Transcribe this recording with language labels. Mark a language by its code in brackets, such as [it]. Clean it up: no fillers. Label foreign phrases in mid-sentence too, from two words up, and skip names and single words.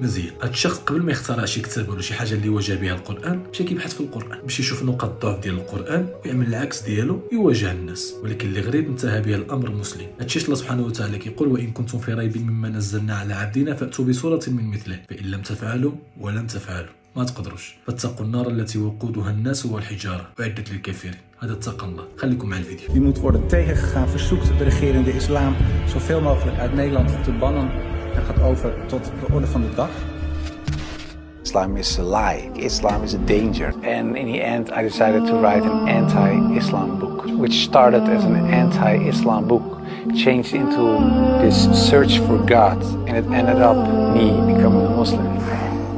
[ar] مزيان، هذا الشخص قبل ما يخترع شي كتاب ولا شي حاجه اللي يواجه بها القران مشى كيبحث في القران باش يشوف نقاط الضعف ديال القران ويعمل العكس ديالو يواجه الناس. ولكن اللي غريب انتهى به الامر مسلم. هادشي الله سبحانه وتعالى كيقول: وان كنتم في ريب مما نزلنا على عبدنا فاتوا بسوره من مثله فان لم تفعلوا ولن تفعلوا ما تقدروش فاتقوا النار التي وقودها الناس والحجاره اعدت للكافرين. هذا اتقى الله. خليكم مع الفيديو. [nl] Die moet worden tegengegaan. Verzoekt de regerende islam zoveel mogelijk uit Nederland te bannen. En gaat over tot de orde van de dag. [en] Islam is a lie. Islam is a danger. And in the end, I decided to write an anti-Islam book, which started as an anti-Islam book, changed into this search for God, and it ended up me becoming a Muslim.